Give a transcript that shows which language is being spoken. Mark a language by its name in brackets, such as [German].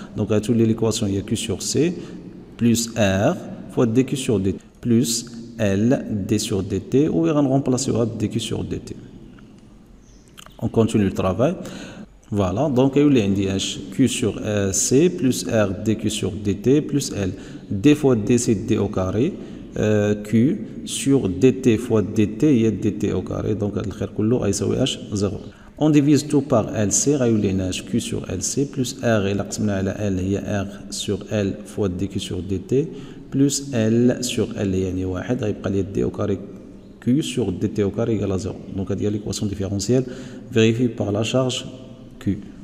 [French] Donc [Arabic] غتولي [French] l'équation [Arabic] هي [French] Q sur C plus R fois dQ sur dt plus L D sur dt ou [Arabic] غنغومبلاسيوها [French] dQ sur dt. On continue le travail. Voilà, donc [Arabic] يولي عندي [French] H Q sur C plus R dQ sur dt plus L D fois D c'est D au carré Q sur dt fois dt [Arabic] هي [French] dt au carré. [Arabic] Donc هاد الخير كله غيساوي H 0. [French] On divise tout par LC, [Arabic] غيولينا [French] Q sur LC plus R [Arabic] إلا قسمنا على [French] L [Arabic] هي [French] R sur L fois dQ sur dt plus L sur L [Arabic] يعني واحد غيبقى لي [French] d au carré Q sur dt au carré égale à 0. Donc [Arabic] هذه هي [French] l'équation différentielle vérifiée par la charge Q.